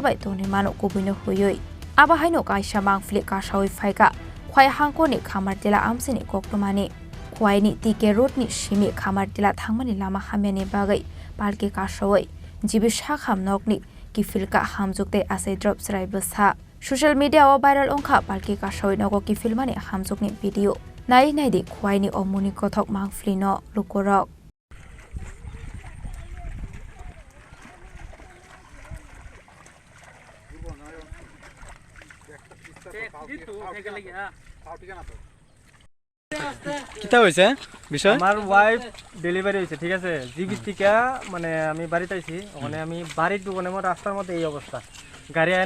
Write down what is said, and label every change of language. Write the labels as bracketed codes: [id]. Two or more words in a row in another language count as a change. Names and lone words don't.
[trp] bai toni mano kubuino huyoi Abahai no kaisa mangfli Kasawi faika khwai hangkoni khamartila amsini koktomani khwai ni tike road ni shimi khamartila thangmani Lama Hamya ni bagai Palki Kasawi jibi Sakham Nokni Kiphilkha Hamjwk tei Achaidrop Chwrai Bwsa [en] social media [trp] o viral ongkha Palki Kasawi Nogo Kiphilmani Hamjwk ni video nai di khwai ni omuni kothok mangfli no lukorok [bn] কিতা হইছে বিষয় আমার [en] wife delivery [bn] হইছে ঠিক আছে জিবি থেকে মানে আমি বাড়িতে আইছি ওখানে আমি বাড়ির দোকানে মধ্যে রাস্তার মধ্যে এই অবস্থা গাড়ি আয় না